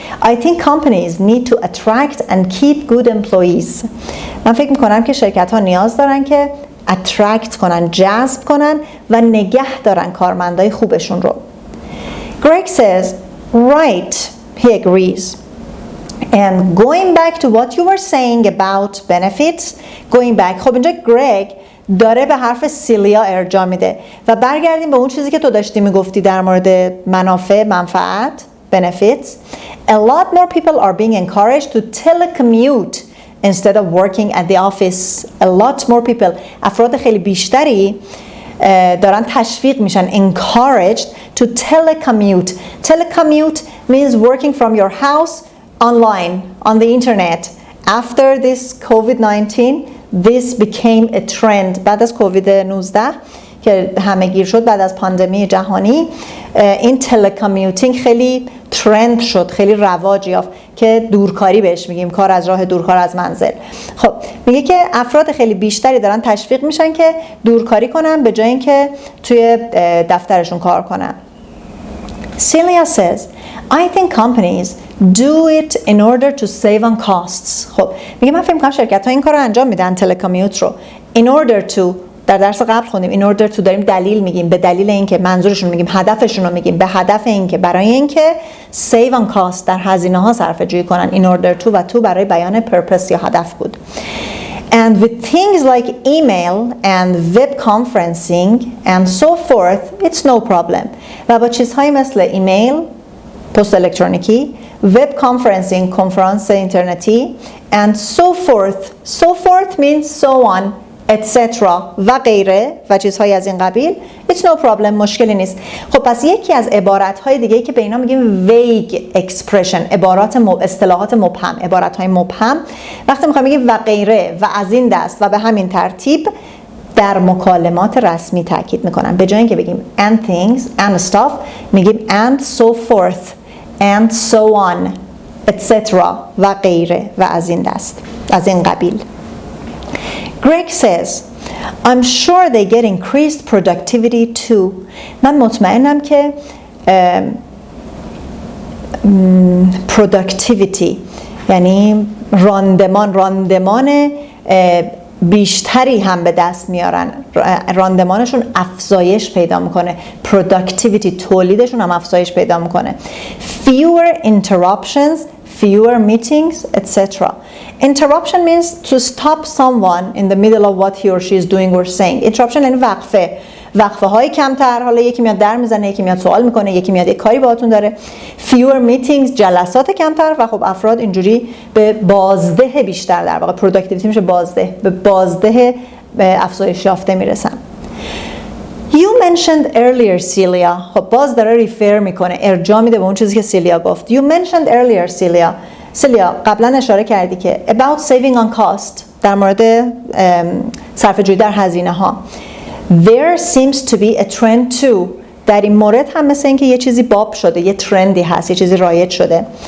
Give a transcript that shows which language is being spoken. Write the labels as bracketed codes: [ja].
[en] I think companies need to attract and keep good employees. [fa] من فکر میکنم که شرکت ها نیاز دارن که attract کنن، جذب کنن و نگه دارن کارمندای خوبشون رو. [en] Greg says, right, he agrees. And going back to what you were saying about benefits, going back, [fa] خب اینجا گرگ داره به حرف سیلیا ارجاع میده و برگردیم به اون چیزی که تو داشتی میگفتی در مورد منفعت benefits. [en] A lot more people are being encouraged to telecommute instead of working at the office. A lot more people, [fa] افراد خیلی بیشتری دارن تشویق میشن [en] encouraged to telecommute. Telecommute means working from your house online on the internet. After this COVID-19 this became a trend. [fa] بعد از کووید 19 که همه گیر شد بعد از پاندمی جهانی این تلکامیوتینگ خیلی ترند شد، خیلی رواج یافت که دورکاری بهش میگیم، کار از راه دور، کار از منزل. خب میگه که افراد خیلی بیشتری دارن تشویق میشن که دورکاری کنن به جای اینکه توی دفترشون کار کنن. [en] Celia says, I think companies do it in order to save on costs. [fa] خب میگه من فکر می‌کنم شرکت‌ها این کار رو انجام میدن تلکامیوت رو [en] in order to. [fa] در درس قبل خوندیم [en] in order to [fa] داریم دلیل میگیم، به دلیل اینکه منظورشون میگیم، هدفشون رو میگیم، به هدف اینکه برای اینکه [en] save on cost [fa] در هزینه ها صرفه جویی کنن. [en] in order to [fa] و to برای بیان purpose یا هدف بود. [en] And with things like email and web conferencing and so forth it's no problem. [fa] و با چیزهایی مثل ایمیل، پست الکترونیکی، [en] web conferencing، [fa] کنفرانس اینترنتی [en] and so forth means so on etc. [fa] و غیره و چیزهایی از این قبیل [en] it's no problem، [fa] مشکلی نیست. خب پس یکی از عبارت‌های دیگه‌ای که به اینا میگیم [en] vague expression، [fa] اصطلاحات مبهم، عبارت‌های مبهم، وقتی می‌خوایم بگیم و غیره و از این دست و به همین ترتیب در مکالمات رسمی تاکید میکنن. به جای اینکه بگیم [en] and things and stuff [fa] میگیم [en] and so forth and so on etc. [fa] و غیره و از این دست، از این قبیل. [en] Greg says, I'm sure they get increased productivity too. [fa] من مطمئنم که productivity یعنی راندمان بیشتری هم به دست میارن، راندمانشون افزایش پیدا میکنه، productivity تولیدشون هم افزایش پیدا میکنه. [en] Fewer interruptions, fewer meetings, etc. Interruption means to stop someone in the middle of what he or she is doing or saying. [fa] Interruption یعنی وقفه های کمتر، حالا یکی میاد در میزنه، یکی میاد سوال میکنه، یکی میاد یک کاری باهاتون داره. [en] Fewer meetings [fa] جلسات کمتر و خب افراد اینجوری به بازده بیشتر، در واقع productivity میشه بازده، به بازده افزایش یافته میرسن. [en] You mentioned earlier Celia. [fa] خب باز داره ریفر میکنه، ارجاع میده به اون چیزی که سیلیا گفت. [en] You mentioned earlier [fa] سیلیا قبلا اشاره کردی که [en] about saving on cost، [fa] در مورد صرفه جویی در هزینه ها. [en] There seems to be a trend too. [fa] در این مورد هم مثل اینکه یه چیزی باب شده، یه ترندی هست، یه چیزی رایج شده.